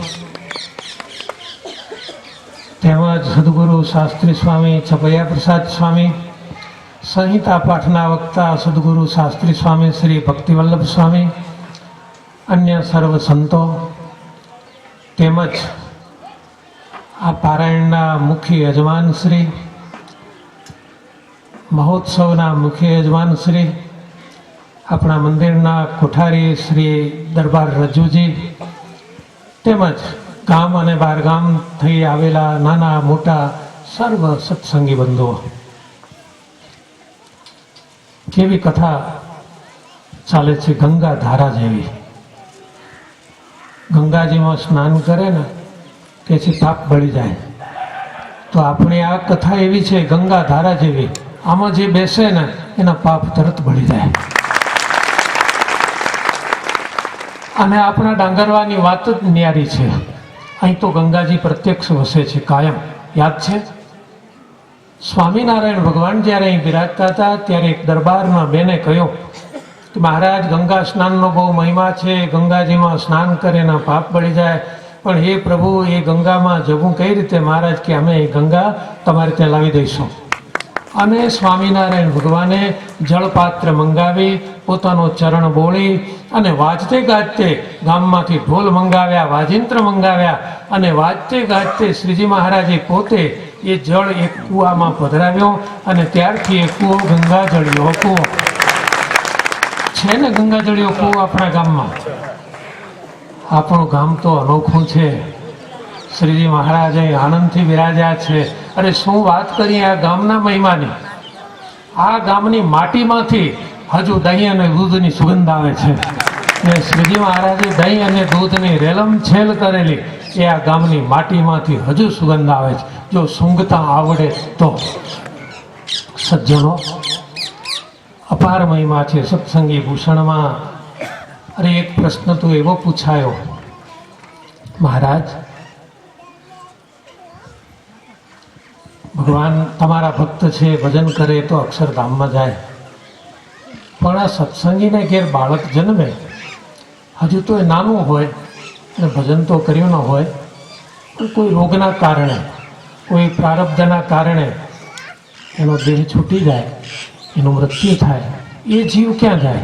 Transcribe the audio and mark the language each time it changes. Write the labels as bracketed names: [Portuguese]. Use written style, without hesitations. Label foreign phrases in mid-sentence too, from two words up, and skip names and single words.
[Gujarati] તેમજ સદ્ગુરુ શાસ્ત્રી સ્વામી ચપૈયા પ્રસાદ સ્વામી સંહિતા પાઠના વક્તા સદ્ગુરુ શાસ્ત્રી સ્વામી શ્રી ભક્તિવલ્લભ સ્વામી અન્ય સર્વ સંતો તેમજ આ પારાયણના મુખ્ય યજમાન શ્રી મહોત્સવના મુખ્ય યજમાન શ્રી અપના મંદિરના કોઠારી શ્રી દરબાર રજ્જુજી તેમજ ગામ અને બારગામ થઈ આવેલા નાના મોટા સર્વ સત્સંગી બંધુઓ કેવી કથા ચાલે છે ગંગા ધારા જેવી। ગંગાજી મેં સ્નાન કરે ને કે પાપ બળી જાય તો અપની આ કથા એવી છે ગંગા ધારા જેવી આમાં જે બેસે ને એના પાપ તરત બળી જાય। અને આપણા ડાંગરવાની વાત જ ન્યારી છે। અહીં તો ગંગાજી પ્રત્યક્ષ વસે છે કાયમ। યાદ છે સ્વામીનારાયણ ભગવાન જ્યારે અહીં બિરાજતા હતા ત્યારે એક દરબારમાં બેને કહ્યું કિ મહારાજ ગંગા સ્નાનનો બહુ મહિમા છે, ગંગાજીમાં સ્નાન કરે એના પાપ બળી જાય, પણ હે પ્રભુ એ ગંગામાં જવું કઈ રીતે? મહારાજ કે અમે ગંગા તમારે ત્યાં લાવી દઈશું। અને સ્વામીનારાયણ ભગવાને જલપાત્ર મંગાવી પોતાનો ચરણ બોળી અને વાજતે ગાજતે ગામમાંથી ઢોલ મંગાવ્યા, વાજિંત્ર મંગાવ્યા અને વાજતે ગાજતે શ્રીજી મહારાજે પોતે એ જલ એક કૂવામાં પધરાવ્યો અને ત્યારથી એ કૂવો ગંગાજળિયો કૂવો છે ને ગંગાજળિયો કૂવો આપણા ગામમાં। આપણું ગામ તો અનોખું છે। શ્રીજી મહારાજ આનંદથી વિરાજ્યા છે। અરે શું વાત કરીએ આ ગામના મહિમાની. આ ગામની માટીમાંથી હજુ દહીં અને દૂધની સુગંધ આવે છે। ને શ્રીજી મહારાજે દહીં અને દૂધની રેલમછેલ કરેલી એ આ ગામની માટીમાંથી હજુ સુગંધ આવે છે। જો સૂંઘતા આવડે તો સજ્જનો અપાર મહિમા છે સત્સંગી ભૂષણમાં। અરે એક પ્રશ્ન તો એવો પૂછાયો, મહારાજ ભગવાન તમારા ભક્ત છે ભજન કરે તો અક્ષરધામ મેં જાય, પણ આ સત્સંગી ને ઘેર બાળક જન્મે હજુ તો એ નાનું હોય અને ભજન તો કર્યું ન હોય પણ કોઈ રોગના કારણે કોઈ પ્રારબ્ધના કારણે એનો દેહ છૂટી જાય, એનું મૃત્યુ થાય, એ જીવ ક્યાં જાય?